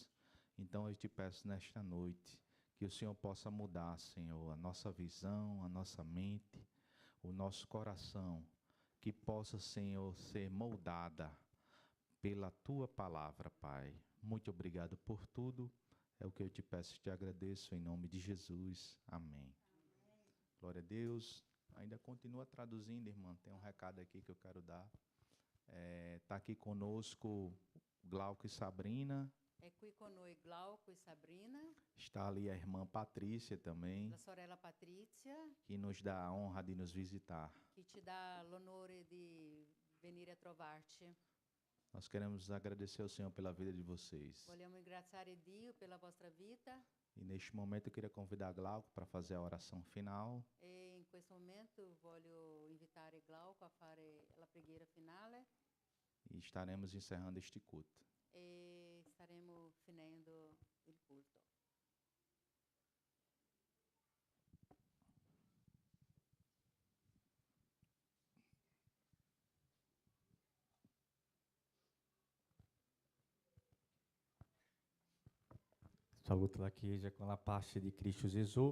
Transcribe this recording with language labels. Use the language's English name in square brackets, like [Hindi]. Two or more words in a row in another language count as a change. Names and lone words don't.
[Portuguese] Então eu te peço nesta noite que o Senhor possa mudar, Senhor, a nossa visão, a nossa mente, o nosso coração, que possa, Senhor, ser moldada pela Tua palavra, Pai. Muito obrigado por tudo. É o que eu te peço e te agradeço em nome de Jesus. Amém. Glória a Deus. Ainda continua traduzindo, irmã. Tem um recado aqui que eu quero dar. Está aqui conosco Glauco e Sabrina. [Italian] È qui con noi Glauco e Sabrina, [Portuguese] Está ali a irmã Patrícia também, [Italian] la sorella Patrizia, [Portuguese] que nos dá a honra de nos visitar. [Italian] che ci dà l'onore di venire a trovarci. [Portuguese] Nós queremos agradecer ao Senhor pela vida de vocês. [Italian] Vogliamo ringraziare Dio per la vostra vita [Portuguese] E neste momento eu queria convidar Glauco para fazer a oração final. [Italian] e in questo momento voglio invitare Glauco a fare la preghiera finale [Portuguese] E estaremos encerrando este culto. [Italian] e staremo finendo il culto. Saluto la Chiesa con la pace di Cristo Gesù.